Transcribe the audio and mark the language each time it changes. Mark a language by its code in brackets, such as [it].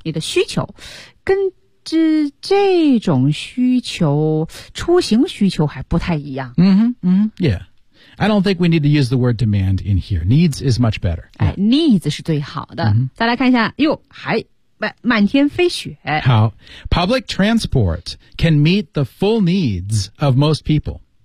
[zh] 你的需求跟这种需求出行需求还不太一样。 [en] Yeah. I don't think we need to use the word demand in here. Needs is much better.、 [zh] Yeah. 哎、needs 是最好的。再来看一下哟还满天飞雪。 [en] 好 ,public transport can meet the full needs of most people.